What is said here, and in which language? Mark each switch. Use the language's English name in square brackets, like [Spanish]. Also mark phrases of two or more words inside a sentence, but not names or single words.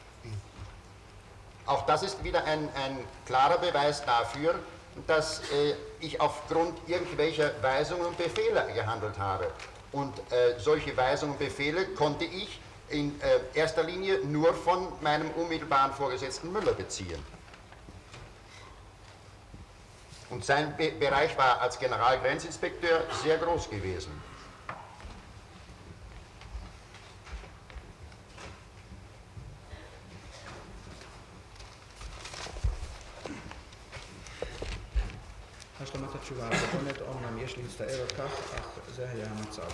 [German] Auch das ist wieder ein klarer Beweis dafür, dass ich aufgrund irgendwelcher Weisungen und Befehle gehandelt habe. Und solche Weisungen und Befehle konnte ich in erster Linie nur von meinem unmittelbaren Vorgesetzten Müller beziehen. Und sein Bereich war als Generalgrenzinspekteur sehr groß gewesen. [Hebrew] השלמת התשובה הקודמת, אומנם יש להצטער על כך, אך זה היה המצב.